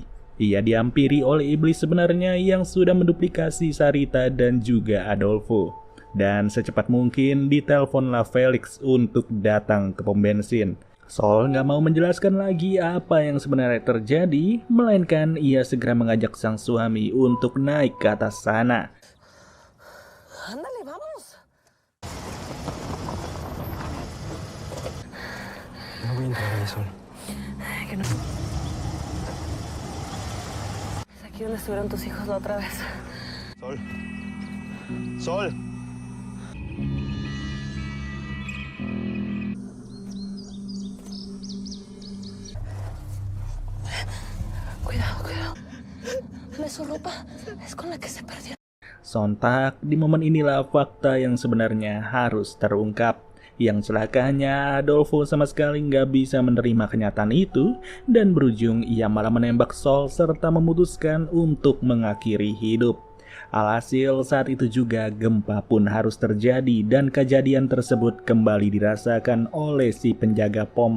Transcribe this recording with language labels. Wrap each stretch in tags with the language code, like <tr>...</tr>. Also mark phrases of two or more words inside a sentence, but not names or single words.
<id>Ia dihampiri oleh iblis sebenarnya yang sudah menduplikasi Sarita dan juga Adolfo. Dan secepat mungkin diteleponlah Felix untuk datang ke pom bensin. Saul nggak mau menjelaskan lagi apa yang sebenarnya terjadi, melainkan ia segera mengajak sang suami untuk naik ke atas sana.</id> <es>Ándale, vamos. No voy a entrar ahí, Sol. Que no. Es aquí donde estuvieron tus hijos la otra vez. Sol. Sol. Cuidado, cuidado. su ropa es con la que se perdió.</es> <id>Sontak, di momen inilah fakta yang sebenarnya harus terungkap. Yang celakanya, Adolfo sama sekali nggak bisa menerima kenyataan itu dan berujung ia malah menembak Sol serta memutuskan untuk mengakhiri hidup. Alhasil saat itu juga gempa pun harus terjadi dan kejadian tersebut kembali dirasakan oleh si penjaga pom.</id>